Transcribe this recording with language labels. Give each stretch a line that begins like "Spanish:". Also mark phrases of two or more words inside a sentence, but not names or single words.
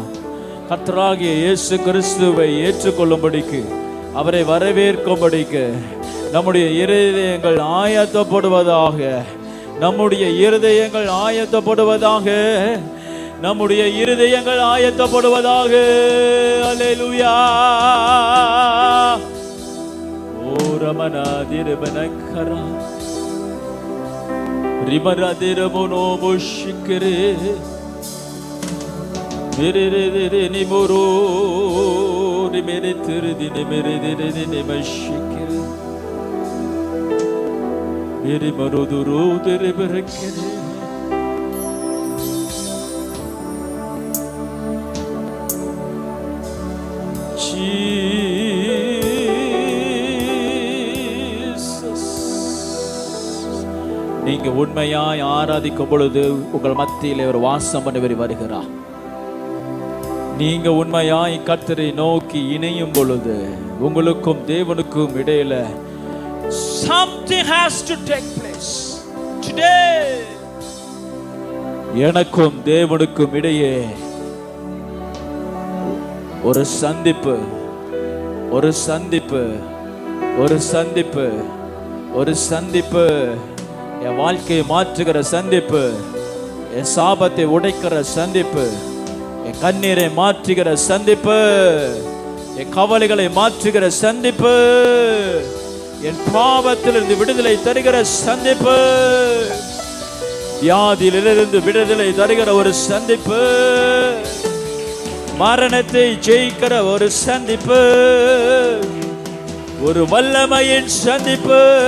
Tamil: கர்த்தராகிய இயேசு கிறிஸ்துவை ஏற்றுக்கொள்ளும்படிக்கு, அவரை வரவேற்கும்படிக்கு நம்முடைய இருதயங்கள் ஆயத்தப்படுவதாக, நம்முடைய இருதயங்கள் ஆயத்தப்படுவதாக, நம்முடைய இருதயங்கள் ஆயத்தப்படுவதாக. அல்லேலூயா. ஓ ரமணா திரபனக்கரா ரிமரா திரமனோ முஷ்கிரே Ni moro ni mere tirdi ni mere ni mashikir mere moro duro dere berekere Jesus. நீங்க உண்மையாய் ஆராதிக்கும் பொழுது உங்கள் மத்தியிலே ஒரு வாசம் பண்ணி வருகிறார். நீங்க உண்மையாய் கர்த்தரை நோக்கி இணையும் பொழுது உங்களுக்கும் தேவனுக்கும் இடையில
English: something has to take place today.
Tamil: எனக்கும் தேவனுக்கும் இடையே ஒரு சந்திப்பு ஒரு சந்திப்பு ஒரு சந்திப்பு ஒரு சந்திப்பு, என் வாழ்க்கையை மாற்றுகிற சந்திப்பு, என் சாபத்தை உடைக்கிற சந்திப்பு, என் கண்ணீரை மாற்றுகிற சந்திப்பு, என் கவலைகளை மாற்றுகிற சந்திப்பு, என் பாவத்திலிருந்து விடுதலை தருகிற சந்திப்பு, வியாதியிலிருந்து விடுதலை தருகிற ஒரு சந்திப்பு, மரணத்தை ஜெயிக்கிற ஒரு சந்திப்பு, ஒரு வல்லமையின் சந்திப்பு.